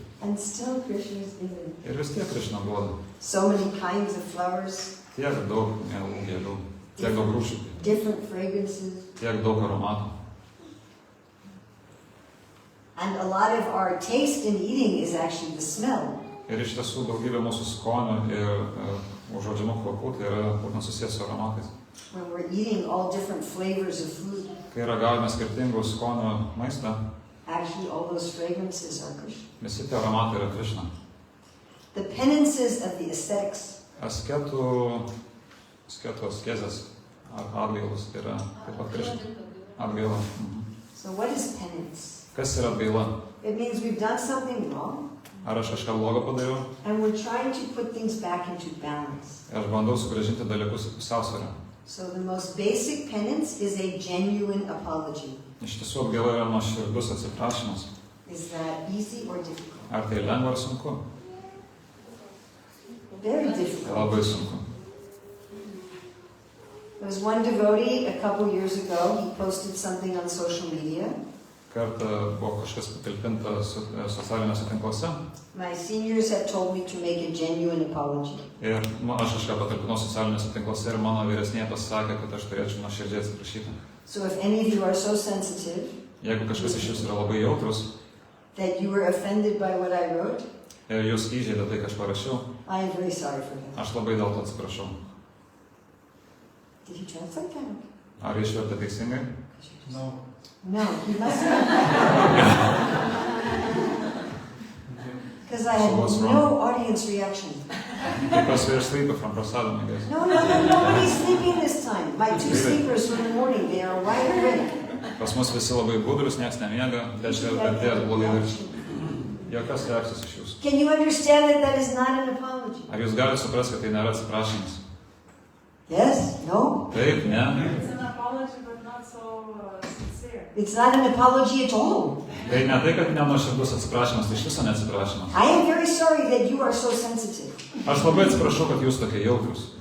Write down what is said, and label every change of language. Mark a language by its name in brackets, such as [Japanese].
[English] And still Krishna is given. [Lithuanian] Ir vis tiek Krishna duoda. [English] So many kinds of flowers. [Lithuanian] Tiek daug mielų gėlių. Tiek daug rūšių. [English] Different fragrances. [Lithuanian] Tiek daug aromatų. [English] And a lot of our taste in eating is actually the smell. [Lithuanian] Ir iš tiesų daugybė mūsų skonių ir užuodžiamų kvapų tai yra būtent susijęs su aromatais. [English] When we're eating all different flavors of food, [Lithuanian] kai ragaujame skirtingų skonių maistą, [English] actually all those fragrances are Krishna. [Lithuanian] Visi tie aromatai yra Krishna. [English] The penances of the ascetics. [Lithuanian] Askezės atgailos yra taip pat Krishna. Atgaila. [English] So what is penance? [Lithuanian] Kas yra atgaila? [English] It means we've done something wrong. [Lithuanian] Ar aš kažką blogo padariau? [English] And we're trying to put things back into balance. [Lithuanian] Aš bandau sugrąžinti dalykus į pusiausvyrą. [English] So the most basic penance is a genuine apology. [Lithuanian] Iš tiesų atgaila yra nuoširdus atsiprašymas. [English] Is that easy or difficult? [Lithuanian] Ar tai lengva ar sunku? [English] Very difficult. [Lithuanian] Labai sunku. [English] There was one devotee a couple years ago, he posted something on social media. [Lithuanian] Kartą buvo kažkas patalpinta socialiniuose tinkluose. [English] My seniors have told me to make a genuine apology. [Lithuanian] Ir aš kažką patalpinau socialiniuose tinkluose ir mano vyresnė pasakė, kad aš turėčiau nuoširdžiai atsiprašyti. [English] So if any of you are so sensitive, [Lithuanian] Jeigu kažkas iš jūsų yra labai jautrus [English] that you were offended by what I wrote, [Lithuanian] ir jūs įžeidė tai, ką aš parašiau, [English] I am very sorry for that. [Lithuanian] aš labai dėl to atsiprašau. [English] Did you translate that? [Lithuanian] Ar išvertė teisingai? [English] No. No, you must not. Because I had So what's no wrong? audience reaction. Because we're sleeping from prasadam, I guess. No, nobody's sleeping this time. My two sleepers from the morning, they are wide awake. [Lithuanian] Pas mus visi labai budrus, nieks nemiega, reiškia, vertėjas blogai viršti. Jokios reakcijos iš jūsų. [English] Can you understand that that is not an apology? [Lithuanian] Ar jūs galite suprasti, kad tai nėra atsiprašymas? [English] Yes? No? [Lithuanian] Taip, ne. [English] It's an apology, but not so sincere. It's not an apology at all. [Lithuanian] Tai ne tai, kad nenuoširdus atsiprašymas, tai iš viso neatsiprašymas. [English] I am very sorry that you are so sensitive. [Lithuanian] Aš labai atsiprašau, kad jūs tokie jautrus.